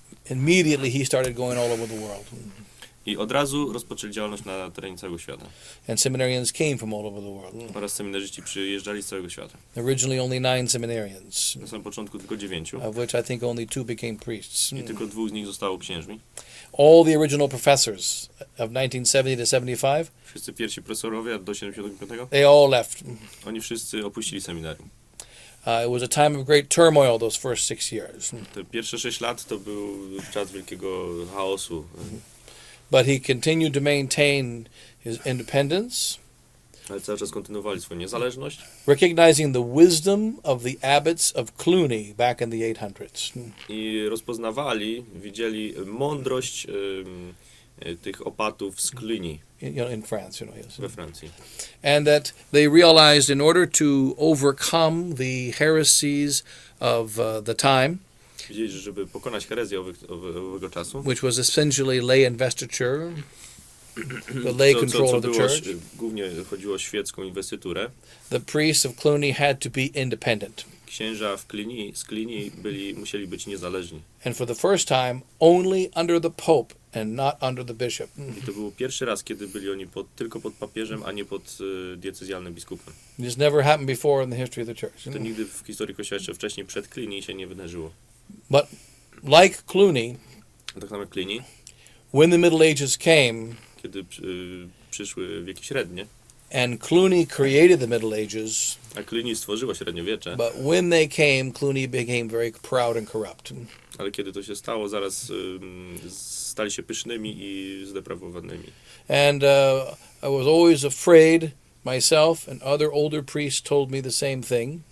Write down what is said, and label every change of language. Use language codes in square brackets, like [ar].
[en] Immediately he started going all over the world. [pl] I od razu rozpoczęli działalność na terenie całego świata. [en] And seminarians came from all over the world. [pl] Oraz seminarzyści przyjeżdżali z całego świata. [en] Originally only 9 seminarians, [pl] Na samym początku tylko 9. [en] of which I think only 2 became priests. [pl] I tylko 2 z nich zostało księżmi. [en] All the original professors of 1970 to 75, [pl] Wszyscy pierwsi profesorowie do 75. [en] they all left. [pl] Oni wszyscy opuścili seminarium. [en] It was a time of great turmoil those first 6 years. [pl] Te pierwsze 6 lat to był czas wielkiego chaosu. [en] But he continued to maintain his independence, [pl] Ale cały czas kontynuowali swoją niezależność. [en] recognizing the wisdom of the abbots of Cluny back in the 800s. [pl] I rozpoznawali, widzieli mądrość tych opatów z Cluny [en] In France, yes. [pl] we Francji. [en] And that they realized in order to overcome the heresies of the time, [pl] Widzieli, że żeby pokonać herezję owego czasu, [en] which was essentially lay investiture, the lay control of the [pl] było, [en] church, [pl] głównie chodziło o świecką inwestyturę. [en] the priests of Cluny had to be independent. [pl] Księża z Cluny musieli być niezależni. [en] And for the first time, only under the Pope and not under the bishop. [pl] I to był pierwszy raz, kiedy byli oni tylko pod papieżem, a nie pod diecezjalnym biskupem. [en] This never happened before in the history of the church. [pl] To nigdy w historii Kościoła jeszcze wcześniej przed Cluny się nie wydarzyło. [en] But like Cluny, [pl] Tak samo jak Cluny, [en] when the Middle Ages came [pl] kiedy przyszły wieki średnie, [en] and Cluny created the Middle Ages, [pl] a Cluny stworzyło średniowiecze, [en] but when they came, Cluny became very proud and corrupt. [pl] ale kiedy to się stało, zaraz stali się pysznymi i zdeprawowanymi. [en] And I was always afraid, myself and other older priests told me the same thing,